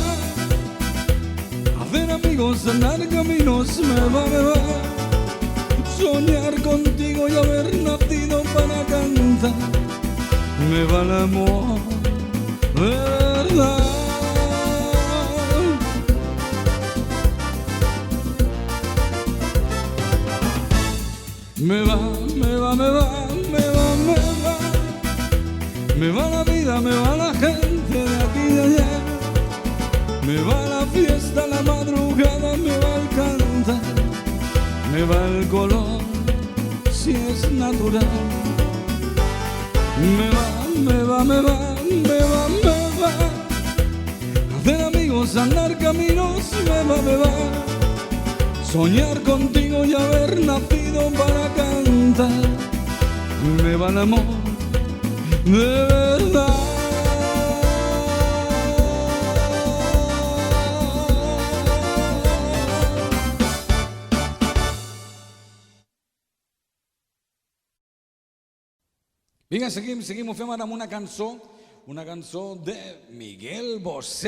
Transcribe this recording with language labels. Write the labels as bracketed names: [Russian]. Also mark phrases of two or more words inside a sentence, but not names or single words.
[Spanish] Hacer amigos, andar caminos, me va, me va. Soñar contigo y haber nacido para cantar. Me va el amor de verdad. Me va, me va, me va, me va, me va. Me va la vida, me va la gente de aquí y de allá. Me va la fiesta, la madrugada, me va el cantar. Me va el color, si es natural. Me va, me va, me va, me va, me va. Hacer amigos, andar caminos, me va, me va. Soñar contigo y haber nacido para cantar. Me va el amor de verdad. [Catalan] Vinga, seguim, ho fem ara amb una cançó de Miguel Bosé.